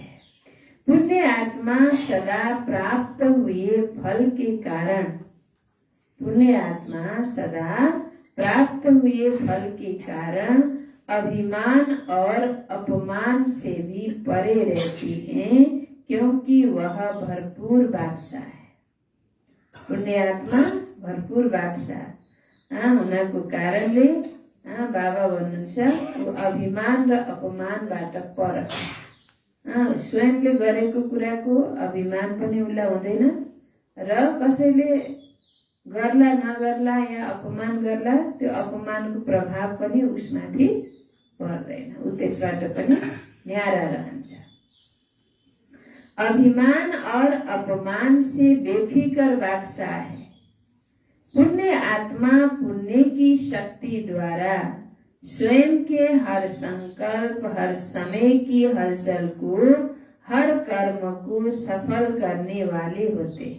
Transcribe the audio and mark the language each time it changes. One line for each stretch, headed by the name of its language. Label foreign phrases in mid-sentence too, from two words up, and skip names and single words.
Hindi: पुण्य आत्मा सदा प्राप्त हुए फल के कारण अभिमान और अपमान से भी परे रहती हैं, क्योंकि वह भरपूर बादशाह है।
Nepali: पुण्य आत्मा भरपूर बादशाह उनको कारणले बाबा भन्नुहुन्छ वो अभिमान र अपमानबाट पर स्वयंले गरेको कुराको अभिमान पनि उसलाई हुँदैन र कसैले गर्ला नगर्ला या अपमान गर्ला त्यो अपमानको प्रभाव पनि उसमाथि पर्दैन, उ त्यसबाट पनि न्यारा रहन्छ।
Hindi: अभिमान और अपमान से बेफिकर बादशाह है। पुण्य आत्मा पुण्य की शक्ति द्वारा स्वयं के हर संकल्प, हर समय की हलचल को, हर कर्म को सफल करने वाले होते हैं।